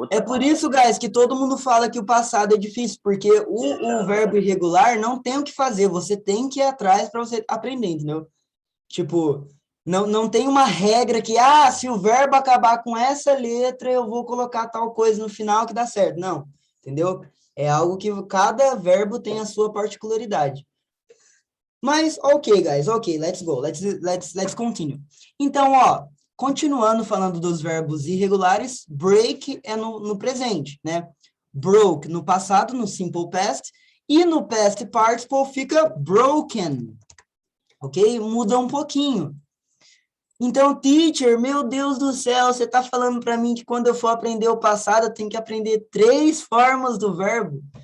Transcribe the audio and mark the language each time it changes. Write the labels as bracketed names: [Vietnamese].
[Portuguese] É por isso, guys, que todo mundo fala que o passado é difícil, porque o verbo irregular não tem o que fazer, você tem que ir atrás para você aprender, entendeu? Tipo, não tem uma regra que, se o verbo acabar com essa letra, eu vou colocar tal coisa no final que dá certo. Não, entendeu? É algo que cada verbo tem a sua particularidade. [English] Mas, ok, guys, ok, let's go, let's continue. [Portuguese] Então, ó, continuando falando dos verbos irregulares, break é no presente, né? Broke no passado, no simple past, e no past participle fica broken. ok? Muda um pouquinho. Então, teacher, meu Deus do céu, você está falando para mim que quando eu for aprender o passado, eu tenho que aprender 3 formas do verbo?